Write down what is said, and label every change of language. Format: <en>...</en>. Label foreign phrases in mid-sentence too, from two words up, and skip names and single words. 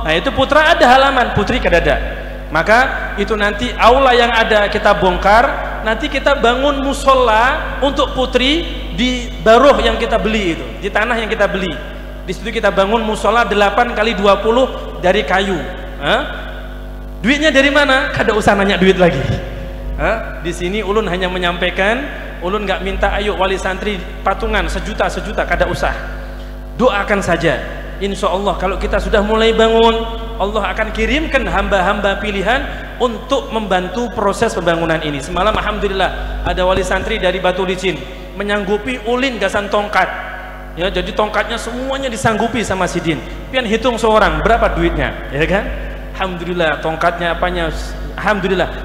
<bjn>Nah itu putra ada halaman, putri kada ada. Maka itu nanti aula yang ada kita bongkar, nanti kita bangun musola untuk putri di baruh yang kita beli itu, di tanah yang kita beli.</bjn> <id>Di situ kita bangun musola 8x20 dari kayu. Duitnya dari mana?</id> <bjn>Kada usah nanya duit lagi. Di sini ulun hanya menyampaikan, ulun nggak minta ayo wali santri patungan sejuta, kada usah.</bjn> <id>Doakan saja.</id> <ar>إن شاء الله</ar> <id>kalau kita sudah mulai bangun, Allah akan kirimkan hamba-hamba pilihan untuk membantu proses pembangunan ini.</id> <bjn>Semalam alhamdulillah ada wali santri dari Batu Licin menyanggupi ulin gasan tongkat.</bjn> <id>Ya, jadi tongkatnya semuanya disanggupi sama Sidin.</id> <bjn>Pian hitung seorang berapa duitnya, ya kan? Alhamdulillah, tongkatnya apanya, alhamdulillah.</bjn>